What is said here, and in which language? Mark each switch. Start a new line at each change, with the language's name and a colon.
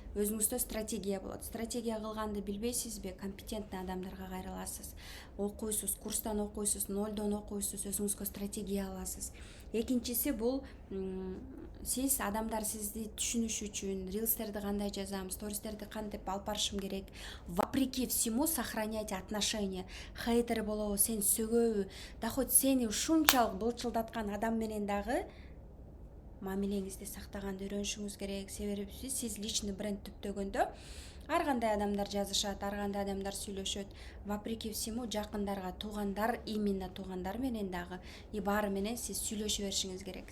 Kyrgyz: Өзүңүздө стратегия болот. Стратегия кылганды билбейсизби? Компетентный адамдарга кайрыласыз. Окуйсуз, курстан окуйсуз, нолдон окуйсуз, өзүңүзгө стратегия аласыз. Экинчиси бул сиз адамдар сизди түшүнүш үчүн рилстерди кандай жазам, стористерди кантип алып барышым керек.
Russian: Вопреки всему сохранять отношения.
Kyrgyz: Хейтер болобу, сени сөгөбү, да хоть сени ушунчалык былчылдаткан адам менен дагы мамилеңизди сактаганды үйрөнүшүңүз керек. Себеби сиз личный бренд түптөгөндө ар кандай адамдар жазышат, ар кандай адамдар сүйлөшөт.
Russian: Вопреки всему
Kyrgyz: жакындарга, туугандар, именно туугандар менен дагы и баары менен сиз сүйлөшө беришиңиз керек.